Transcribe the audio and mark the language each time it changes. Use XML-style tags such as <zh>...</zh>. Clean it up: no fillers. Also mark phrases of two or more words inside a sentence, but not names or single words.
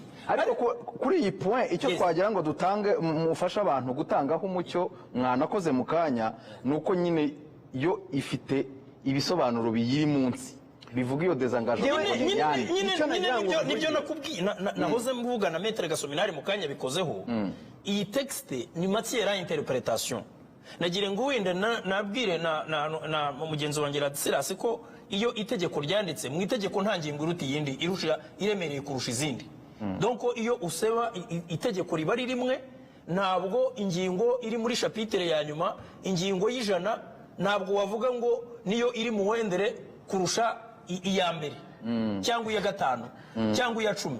<rw>ariko kuri iyi point icyo twagira ngo dutange mufasha abantu gutangaho umucyo mwanakoze mu kanya nuko nyine yo ifite ibisobanuro biyiri munsi bivuga iyo desengagement nibyo nakubwiye nahoze mvuga na Maître Gasominari mu kanya bikozeho iyi texte ni</rw> <fr>matière à interprétation</fr> <rw>nagire ngo wenda nabwire na mugenzi wanjye Radisirasi ko iyo itegeko ryanditse mu itegeko nta ngingo iruta iyindi irusha iremereye kurusha izindi donc iyo useba itegeko riba ari rimwe, ntabwo ingingo iri muri chapitre ya nyuma, ingingo y'ijana ntabwo wavuga ngo niyo iri mu wendere kurusha iya mbere cyangwa iya gatanu cyangwa iya 10.</rw>